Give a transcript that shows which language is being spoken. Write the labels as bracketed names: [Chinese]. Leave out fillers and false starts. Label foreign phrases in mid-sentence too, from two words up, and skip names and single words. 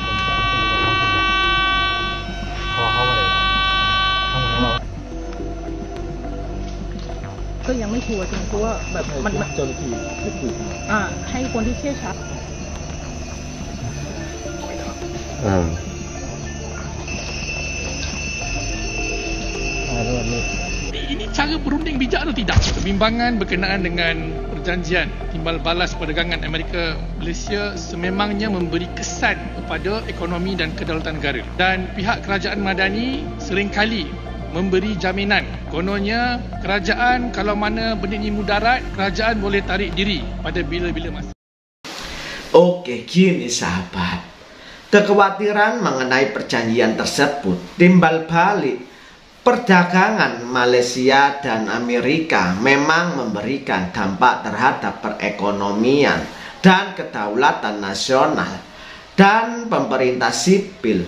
[Thai] พอเขามาเลยทำของเราก็ยังไม่ชัวร์จริงเพราะว่าแบบมันเจ้าหน้าที่ไม่ถูกให้คนที่เชี่ยวชาญ [Malay] Ini cara berunding bijak atau tidak? Kebimbangan berkenaan dengan perjanjian timbal balas perdagangan Amerika Malaysia sememangnya memberi kesan kepada ekonomi dan kedaulatan negara. Dan pihak kerajaan Madani seringkali memberi jaminan. Kononnya kerajaan kalau mana benda ini mudarat, kerajaan boleh tarik diri pada bila-bila masa. [Indonesian] Oke, gini sahabat. Kekhawatiran mengenai perjanjian tersebut timbal balik perdagangan Malaysia dan Amerika memang memberikan dampak terhadap perekonomian dan kedaulatan nasional dan pemerintah sipil.